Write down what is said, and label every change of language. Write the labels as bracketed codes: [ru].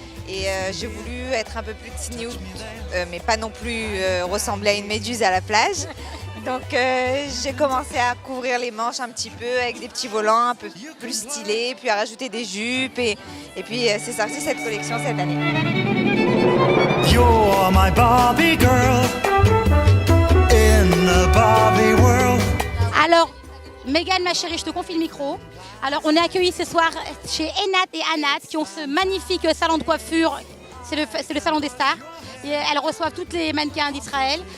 [fr] Et j'ai voulu être un peu plus sneout, mais pas non plus ressembler à une méduse à la plage. Donc j'ai commencé à couvrir les manches un petit peu avec des petits volants un peu plus stylés, puis à rajouter des jupes et puis c'est sorti cette collection cette année. [en] You're my Barbie girl in the Barbie world. [fr] Alors, Mégane, ma chérie, je te confie le micro. Alors, on est accueillis ce soir chez Enat et Anat qui ont ce magnifique salon de coiffure. C'est le salon des stars. Et elles reçoivent toutes les mannequins d'Israël.